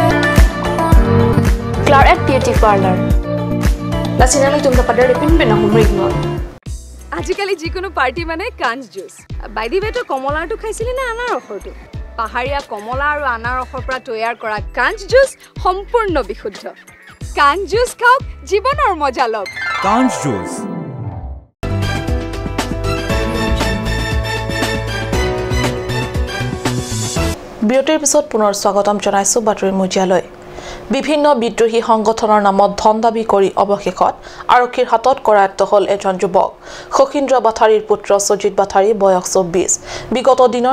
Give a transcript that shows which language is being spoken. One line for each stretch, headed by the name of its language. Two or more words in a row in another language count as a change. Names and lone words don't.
English: Claret Beauty Parlor.
Karbi: Lasinali tumda pada repin bena humrig non.
Assamese: আজিকালি যিকোনো পাৰ্টি মানে কাঞ্জ জুচ
English: by the way
Assamese: তো কমলাটো খাইছিলি না আনাৰ ৰসটো পাহাৰীয়া কমলা আৰু আনাৰ ৰসৰ পৰা তৈয়াৰ কৰা কাঞ্জ জুচ সম্পূৰ্ণ বিশুদ্ধ কাঞ্জ জুচ খাওক জীৱনৰ মজা লওক কাঞ্জ জুচ বিৰতিৰ পিছত পুনৰ স্বাগতম জনাইছো বাতৰিৰ মজিয়ালৈ বিভিন্ন বিদ্ৰোহী সংগঠনৰ নামত ধন দাবী কৰি অৱশেষত আৰক্ষীৰ হাতত কৰায়ত্ব হ'ল এজন যুৱক খকিন্দ্ৰ বাথাৰীৰ পুত্ৰ সজিত বাথাৰী বয়স 24 বিগত দিনৰ